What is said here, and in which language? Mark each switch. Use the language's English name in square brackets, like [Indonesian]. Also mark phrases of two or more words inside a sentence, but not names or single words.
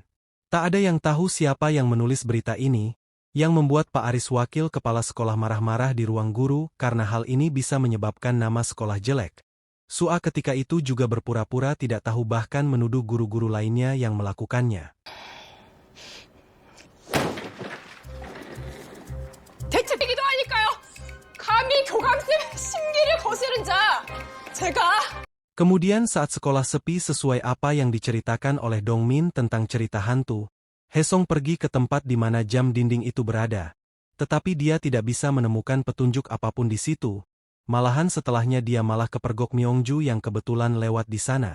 [Indonesian] Tak ada yang tahu siapa yang menulis berita ini, yang membuat Pak Aris wakil kepala sekolah marah-marah di ruang guru karena hal ini bisa menyebabkan nama sekolah jelek. Sua ketika itu juga berpura-pura tidak tahu bahkan menuduh guru-guru lainnya yang melakukannya. [Korean] 대책이기도 하니까요. 감히 교감쌤 심기를 거스른 자, 제가 [Indonesian] Kemudian saat sekolah sepi sesuai apa yang diceritakan oleh Dongmin tentang cerita hantu, Hesong pergi ke tempat di mana jam dinding itu berada. Tetapi dia tidak bisa menemukan petunjuk apapun di situ. Malahan setelahnya dia malah kepergok Myongju yang kebetulan lewat di sana.